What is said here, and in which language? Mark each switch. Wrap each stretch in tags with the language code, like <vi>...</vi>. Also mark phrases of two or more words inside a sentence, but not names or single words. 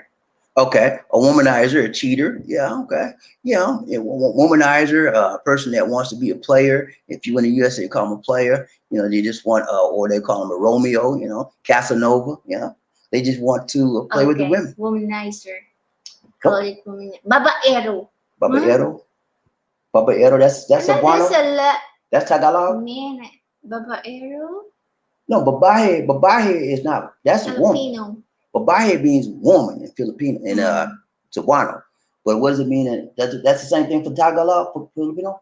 <en>Okay, a womanizer, a cheater. Yeah, okay. Yeah, womanizer, a person that wants to be a player. If you in the US, they call them a player. They just want, or they call them a Romeo. Casanova. They just want to play with the women. Womanizer. Call it womanizer. Babaero. Babaero. Babaero. That's Cebuano. That's Tagalog. Man, babaero. No, babae is not. That's a woman. Babae means woman in Filipino, in Cebuano. But what does it mean? That's the same thing for Tagalog, for Filipino?</en>